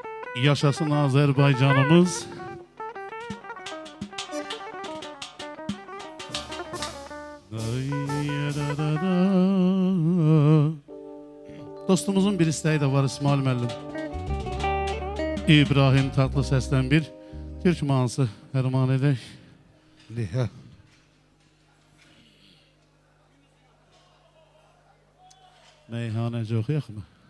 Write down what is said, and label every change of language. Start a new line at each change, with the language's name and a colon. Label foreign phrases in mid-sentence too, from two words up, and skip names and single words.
Turkish: Yaşasın Azerbaycanımız. Dostumuzun bir isteği de var İsmail Müəllim. İbrahim Tatlıses'ten bir Türk mahnısı herman edək. Liha.
Azerbaijani: Meyhaneci oxuyaq mı?